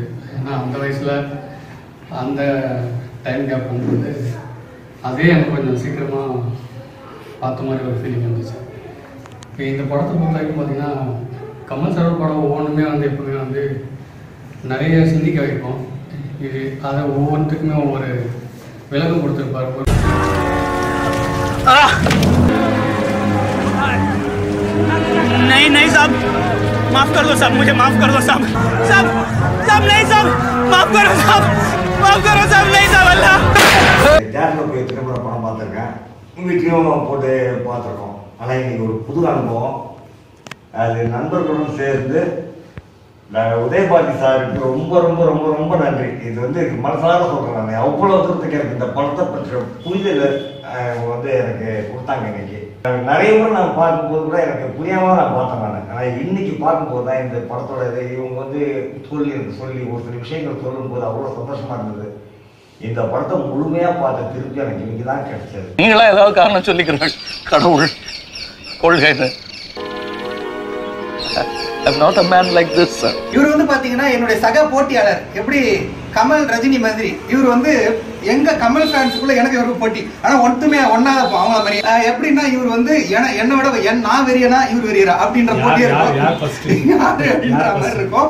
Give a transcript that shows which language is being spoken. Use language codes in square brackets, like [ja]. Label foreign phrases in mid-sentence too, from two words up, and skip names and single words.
[ta] ஏன்னா அந்த வயசில் அந்த [en] time gap [ta] வந்து அதே எனக்கு கொஞ்சம் சீக்கிரமாக பார்த்த மாதிரி ஒரு ஃபீலிங் இருந்துச்சு. இப்போ இந்த படத்தை பொறுத்த வரைக்கும் பார்த்தீங்கன்னா கமல் சார் படம் ஒவ்வொன்றுமே வந்து எப்பவுமே வந்து நிறைய சிந்திக்க வைக்கும். இது அதை ஒவ்வொன்றுத்துக்குமே ஒவ்வொரு விளக்கம் கொடுத்துருப்பாரு. [hi] नहीं साहब, माफ कर दो साहब, मुझे माफ कर दो साहब, साहब नहीं साहब, माफ करो साहब, नहीं साहब, अल्लाह। [ta] தேட்டரில் போய் திரும்ப படம் பார்த்துருக்கேன், வீட்லேயும் போட்டு பார்த்துருக்கோம். ஆனால் இன்னைக்கு ஒரு புது அனுபவம். அது நண்பர்களுடன் சேர்ந்து நான் உதயபாரதி சாருக்கு ரொம்ப ரொம்ப ரொம்ப ரொம்ப நன்றி. இது வந்து மனசார சொல்கிறேன். நான் அவ்வளோ தூரத்துக்கு எனக்கு இந்த படத்தை பற்றிய புரிதல் எனக்கு கொடுத்தாங்க. இன்னைக்கு நிறைய முறை நான் பார்க்கும்போது கூட எனக்கு புரியாம நான் பார்த்தேன் நான். ஆனால் இன்னைக்கு பார்க்கும்போது தான் இந்த படத்தோட இவங்க சொல்லி ஒரு சில விஷயங்கள் சொல்லும்போது அவ்வளோ சந்தோஷமா இருந்தது. இந்த படத்தை முழுமையா பார்த்த திருப்பி எனக்கு இன்னைக்கு தான் கிடைச்சது. நீங்களா ஏதாவது காரணம் சொல்லிக்கிறீங்க கடவுள் கொள்கைன்னு. [en] I'm not a man like this, sir. [ta] இவர் வந்து பாத்தீங்கன்னா என்னுடைய சக போட்டியாளர். எப்படி கமல் ரஜினி மாதிரி இவர் வந்து எங்க கமல் ஃபேன்ஸுக்குள்ள எனக்கு இவருக்கு போட்டி. ஆனா ஒன்றுமே ஒன்னாத அவங்கள மாதிரி எப்படின்னா இவர் வந்து என்ன விட நான் வெறியனா இவர் வெறியரா அப்படின்ற போட்டி இருக்கும்.